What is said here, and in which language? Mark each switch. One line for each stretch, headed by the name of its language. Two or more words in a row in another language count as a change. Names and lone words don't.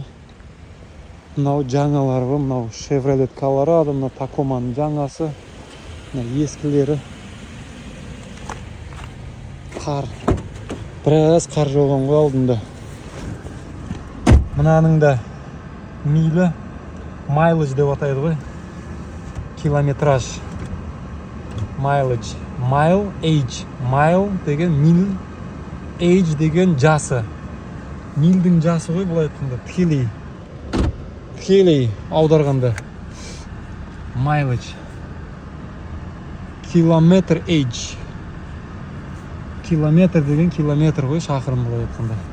Kazakh: Мынау жаңалары, мынау Chevrolet Colorado, мынау Tacoma'ның жаңасы, мына ескілері. Біраз қар жауған ғой алдында. Мынаның да милі, mileage деп атайды ғой. Километраж. Mileage.
English: Mile, age.
Kazakh: Mile деген мил, age деген жасы. Милдің жасы ғой бұлай айтқанда. Тікелей аударғанда. Mileage. Километр age. Километр деген километр ғой, шақырым бұлай айтқанда.